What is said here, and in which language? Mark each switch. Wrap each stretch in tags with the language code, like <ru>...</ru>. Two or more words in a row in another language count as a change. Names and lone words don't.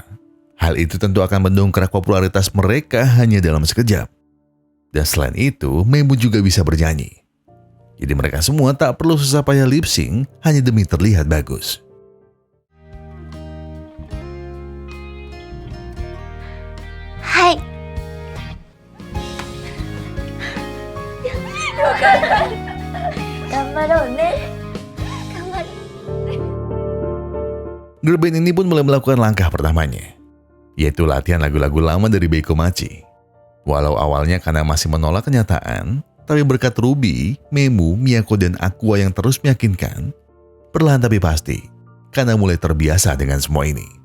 <id>Hal itu tentu akan mendongkrak popularitas mereka hanya dalam sekejap. Dan selain itu, Memu juga bisa bernyanyi. Jadi mereka semua tak perlu susah payah</id> <en>lip sync</en> <id>hanya demi terlihat bagus.</id> <ja>Hai. 頑張ろうね。頑張る。</ja> <en>Girl band</en> <id>ini pun mulai melakukan langkah pertamanya, yaitu latihan lagu-lagu lama dari Beikomachi. Walau awalnya karena masih menolak kenyataan, tapi berkat Ruby, Memu, Miyako, dan Aqua yang terus meyakinkan, perlahan tapi pasti, karena mulai terbiasa dengan semua ini.</id>